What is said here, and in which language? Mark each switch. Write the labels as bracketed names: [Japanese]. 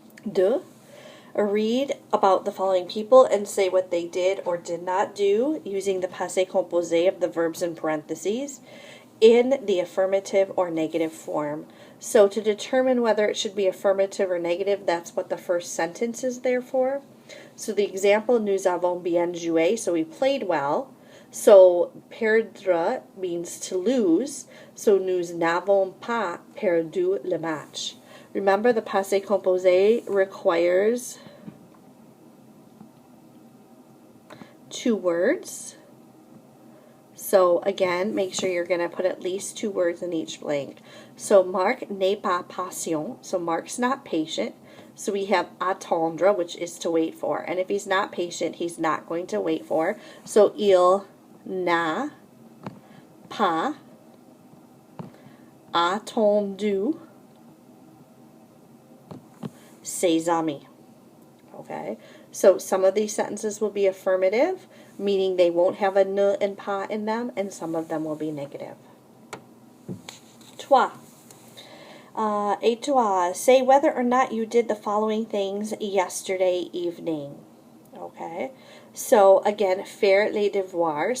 [English] Deux, read about the following people and say what they did or did not do using the passé composé of the verbs in parentheses in the affirmative or negative form. So to determine whether it should be affirmative or negative, that's what the first sentence is there for. So the example, [French] nous avons bien joué, [English] so we played well. So perdre means to lose, so [French] nous n'avons pas perdu le match. [English] Remember, the passé composé requires 2 words. So again, make sure you're going to put at least 2 words in each blank. [French] So Marc n'est pas patient. [English] So Marc's not patient. So we have attendre, which is to wait for. And if he's not patient, he's not going to wait for. [French] So il n'a pas attendu ses amis. [English] Okay, so some of these sentences will be affirmative, meaning they won't have a ne and pas in them, and some of them will be negative. Toi. [French] Et toi, [English] say whether or not you did the following things yesterday evening. Okay, so again, [French] faire les devoirs.